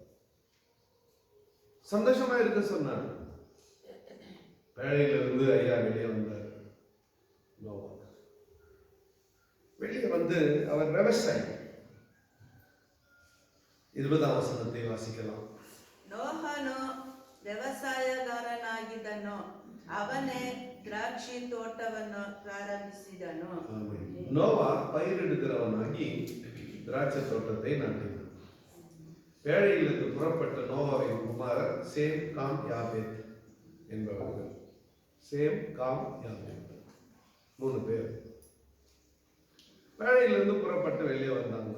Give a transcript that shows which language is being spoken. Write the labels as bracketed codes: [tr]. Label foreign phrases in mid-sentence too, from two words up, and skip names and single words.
[ta] சந்தோஷமா இருக்க சொன்னார். பேழையில இருந்து ஐயா வெளியே வந்தார். வெளியே வந்து அவர் விவசாயி. 20ஆம் வசனத்தை வாசிக்கலாம். [kn] ನೋಹನು ವ್ಯವಸಾಯಗಾರನಾಗಿದ್ದನು, ಅವನೇ ದ್ರಾಕ್ಷಿ ತೋಟವನ್ನು ಪ್ರಾರಂಭಿಸಿದನು. [ta] நோவா பயிரிடுகிறவனாகி திராட்சை தோட்டத்தை நாட்டினான். பேழையிலிருந்து புறப்பட்ட நோவாவின் குமாரர் சேம், காம், யாபேத் என்பவர்கள். சேம், காம், யாபேத் 3 பேர் பேழையிலிருந்து புறப்பட்டு வெளியே வந்தாங்க.